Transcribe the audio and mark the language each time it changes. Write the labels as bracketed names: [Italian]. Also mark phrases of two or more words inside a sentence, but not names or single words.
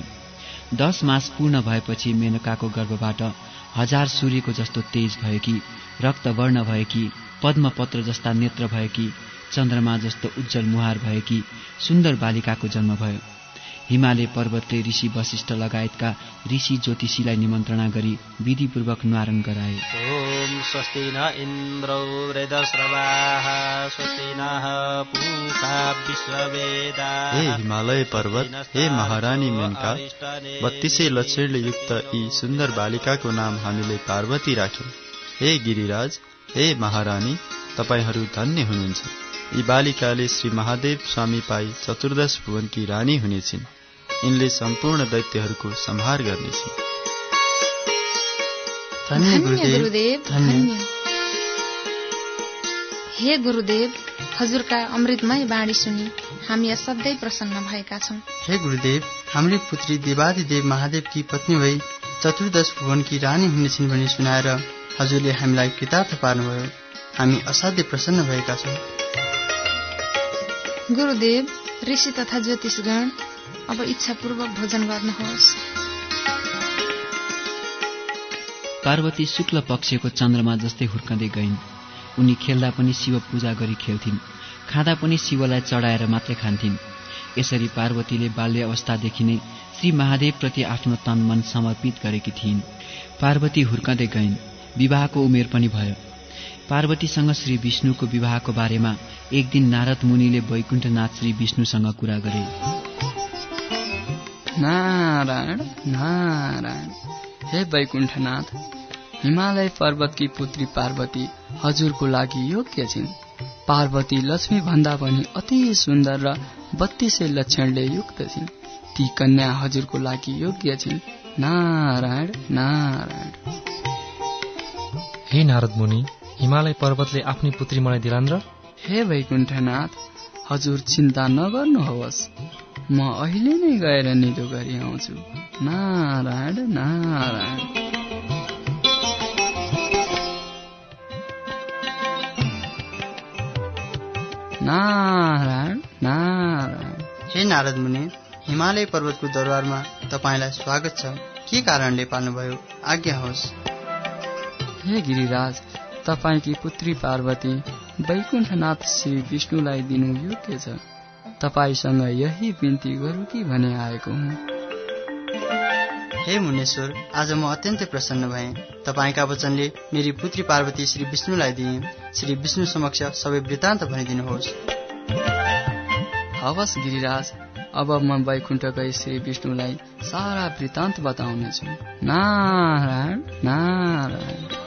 [Nepali] 10 मास पूर्ण भएपछि मेनकाको गर्भबाट 1000 सूर्यको जस्तो तेज भएकी, रक्तवर्ण भएकी, पद्मपत्र जस्ता नेत्र भएकी, चन्द्रमा जस्तो उज्जवल मुहार भएकी सुन्दर बालिकाको जन्म भयो। हिमालय पर्वतले ऋषि वशिष्ठ लगायतका ऋषि ज्योतिषीलाई निमन्त्रणा गरी विधिपूर्वक न्वारण गराए। [Sanskrit] ओम स्वस्ति न इन्द्रो वृद्धश्रवाः स्वस्ति नः पूषा विश्ववेदाः। [Nepali] हे हिमालय पर्वत, हे महारानी मेनका, 32 लक्षणले युक्त यी सुन्दर बालिकाको नाम हामीले पार्वती राख्यौं। हे गिरिराज, हे महारानी, तपाईहरू धन्य हुनुहुन्छ। यी बालिकाले श्री महादेव स्वामी पाई चतुर्दश भुवनकी रानी हुनेछिन्। यिनले सम्पूर्ण दैत्यहरूको संहार गर्नेछिन्। धन्य गुरुदेव, धन्य। हे गुरुदेव, हजुरका अमृतमय बाणी सुनि हामी असाध्यै प्रसन्न भएका छौं। हे गुरुदेव, हाम्री पुत्री देवादिदेव महादेवकी पत्नी भई चतुर्दश भुवनकी रानी हुनेछिन् भनी सुनाएर हजुरले हामीलाई कृतार्थ पार्नुभयो। हामी असाध्यै प्रसन्न भएका छौं। गुरुदेव, ऋषि तथा ज्योतिषगण, अब इच्छापूर्वक भोजन गर्नुहोस्। पार्वती शुक्ल पक्षको चन्द्रमा जस्तै हुर्कँदै गइन्। उनी खेल्दा पनि शिव पूजा गरी खेल्थिन्, खाँदा पनि शिवलाई चढाएर मात्रै खान्थिन्। यसरी पार्वतीले बाल्य अवस्थादेखि नै श्री महादेवप्रति आफ्नो तन मन समर्पित गरेकी थिइन्। पार्वती हुर्कँदै गइन्, विवाहको उमेर पनि भयो। पार्वतीसँग श्री विष्णुको विवाहको बारेमा एक दिन नारद मुनिले वैकुण्ठनाथ श्री विष्णुसँग कुरा गरे। नारायण नारायण। हे वैकुण्ठनाथ, हिमालय पर्वतकी पुत्री पार्वती हजुरको लागि योग्य छिन्। पार्वती लक्ष्मी भन्दा पनि अति सुन्दर र 32 लक्षणले युक्त छिन्। ती कन्या हजुरको लागि योग्य छिन्। नारायण नारायण। हे नारद मुनि, हिमालय पर्वतले आफ्नी पुत्री मलाई दिलान् र? हे वैकुण्ठनाथ, हजुर चिन्ता नगर्नुहोस्, म अहिले नै गएर निधो गरी आउँछु। नारायण नारायण। नारायण नारायण। हे नारद मुनि, हिमालय पर्वतको दरबारमा तपाईलाई स्वागत छ। के कारणले पाल्नुभयो? आज्ञा होस्। हे गिरिराज, तपाईकी पुत्री पार्वती वैकुण्ठनाथ श्री विष्णुलाई दिनु योग्य छ। तपाईसँग यही बिन्ती गरौँ कि भने आएको हुँ। हे मुनेश्वर, आज म अत्यन्तै प्रसन्न भएँ। तपाईका वचनले मेरी पुत्री पार्वती श्री विष्णुलाई दिए। श्री विष्णु समक्ष सबै वृत्तान्त भनिदिनुहोस्। हवस् गिरिराज, अब म वैकुण्ठ गई श्री विष्णुलाई सारा वृत्तान्त बताउनेछु। नारायण नारायण।